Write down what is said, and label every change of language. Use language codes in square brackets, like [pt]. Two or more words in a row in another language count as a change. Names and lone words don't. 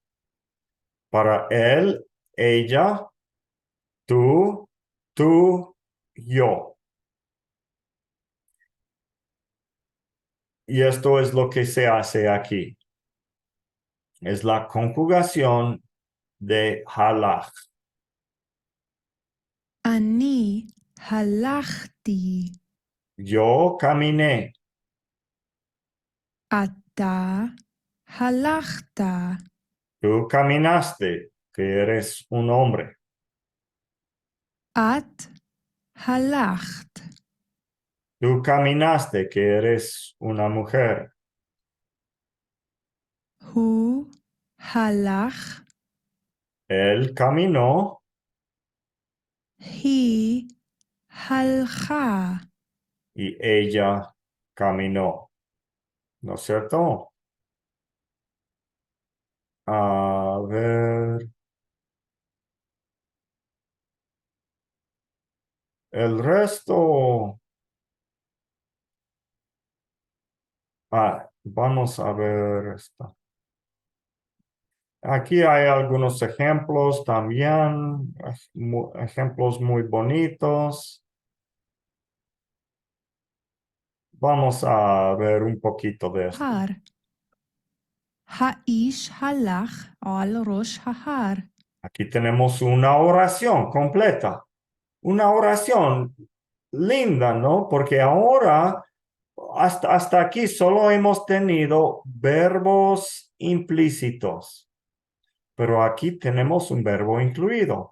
[es] Para él, ella, tú, yo. Y esto es lo que se hace aquí. Es la conjugación de halach. [he] אני הלכתי. [es] Yo caminé. [he] אתה הלכת. [es] Tú caminaste, que eres un hombre. [he] את הלכת. [es] Tú caminaste, que eres una mujer. [he] הוא הלך. [es] Él caminó. [he] היא הלכה. [es] Y ella caminó. ¿No es cierto? A ver. El resto. Vamos a ver esta. Aquí hay algunos ejemplos también, ejemplos muy bonitos. Vamos a ver un poquito de esto. [he] הר. האיש הלך על ראש ההר. [es] Aquí tenemos una oración completa. Una oración linda, ¿no? Porque ahora, hasta aquí solo hemos tenido verbos implícitos. Pero aquí tenemos un verbo incluido.